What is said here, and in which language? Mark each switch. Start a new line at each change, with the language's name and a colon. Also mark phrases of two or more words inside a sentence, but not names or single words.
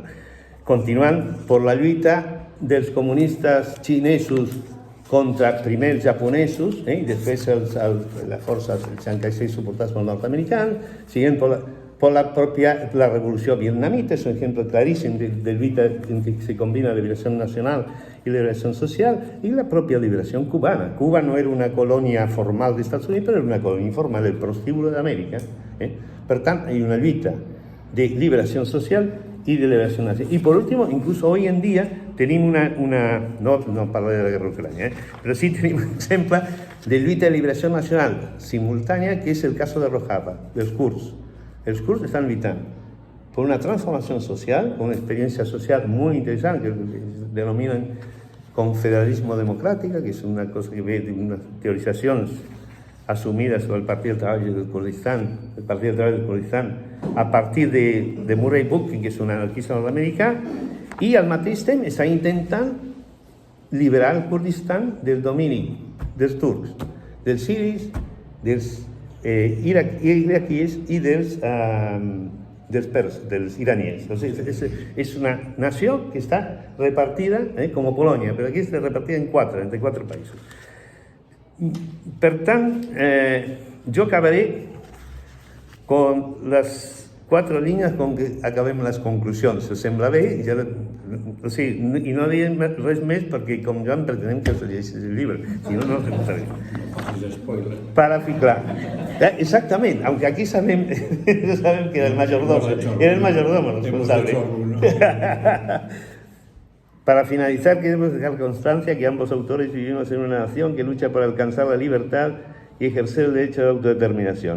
Catalan: Continuant per la lluita dels comunistes xinesos contra primer els japonesos, i després les forces del Chiang Kai-shek suportades pels nord-americans, siguent per la revolució vietnamita, és un exemple claríssim de lluita en què se combina la liberació nacional i la liberació social, i la pròpia liberació cubana. Cuba no era una colònia formal dels Estats Units, però era una colònia informal del prostíbulo d'Amèrica. Per tant, hi ha una lluita de liberació social
Spanish: y de liberación nacional. Y por último, incluso hoy en día tenemos
Catalan: no parlo
Spanish: de la guerra ucraniana, pero sí tenemos un ejemplo de lucha de liberación nacional simultánea, que es el caso de Rojava, de los kurds. Los kurds están luchando por una transformación social, una experiencia social muy interesante, que denominan confederalismo democrático, que es una cosa que ve de unas teorizaciones asumidas sobre el Partido del Trabajo del Kurdistán, a partir de Murray Bookchin, que es un anarquista norteamericano, y
Catalan: al mateix temps
Spanish: está intentando liberar el Kurdistán del dominio
Catalan: dels turcs, dels siris,
Spanish: dels iraquíes y dels persas, dels iraníes. Entonces, es una nación que está repartida como Polonia, pero aquí está repartida entre cuatro países.
Catalan: Per tant, jo acabaré con les 4 línies com que acabem les conclusions. Si us sembla bé, ja, o sigui, i no direm res més perquè, com Joan, pretenem que us llegeixis el llibre. Si no, no us contaré.
Spanish: Para claro. Exactamente, aunque aquí sabemos que era el mayordomo responsable. Para finalizar, queremos dejar constancia que ambos autores vivimos en una nación que lucha por alcanzar la libertad y ejercer el derecho de autodeterminación.